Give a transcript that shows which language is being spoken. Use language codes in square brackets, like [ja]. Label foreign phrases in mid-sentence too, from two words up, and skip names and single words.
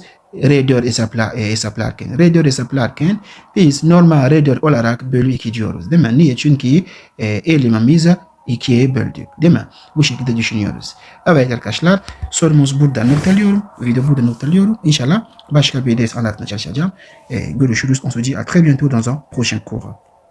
[tr] Raideur hesaplarken. Raideur hesaplarken biz normal raideur olarak bölü 2 diyoruz değil mi? Niye? Çünkü elememizi 2'ye böldük değil mi? Bu şekilde düşünüyoruz. Evet arkadaşlar sorumuz burada noktalıyorum. Video burada noktalıyorum. İnşallah başka bir ders anlatmaya çalışacağım. Görüşürüz. [fr] On se dit à très bientôt dans un prochain cours.